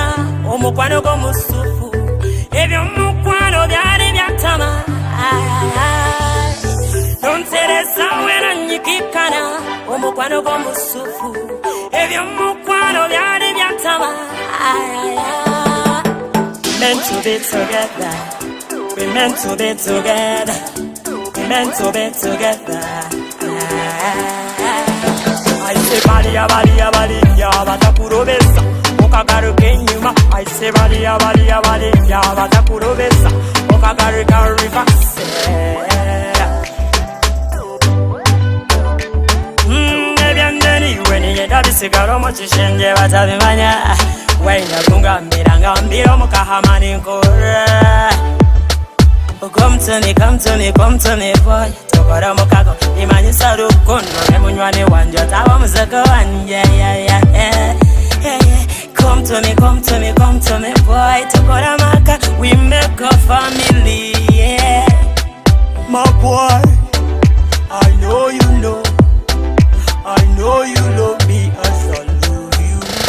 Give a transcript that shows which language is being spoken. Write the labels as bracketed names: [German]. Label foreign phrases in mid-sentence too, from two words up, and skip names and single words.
[Nyankole] Omukwano go musufu. Ebyo mukwano byali byatama. [English] Don't say this when I'm nikikana. [Nyankole] Omukwano go musufu. Ebyo mukwano byali byatama. [English] Meant to be together. We meant to be together. Meant to be together. I say [Nyankole] balia balia balia batakurobesa okagaruka enyuma. [English] I say [Nyankole] balia balia balia batakurobesa okagaruka reverse. Ebyandeni weni yedabisigala mu kishenje batabimanya wenda kungambira ngambira omukahamani nkora. [English] Come to me, come to me, come to me, boy. [Nyankole] Tokora mukago, imanyisa rukundo nemunywani wanje tawa muzako wanje, [English] yeah. Come to me, come to me, come to me, boy. [Nyankole] Tokora maka, [English] we make a family, yeah. My boy, I know you know love me as I love you.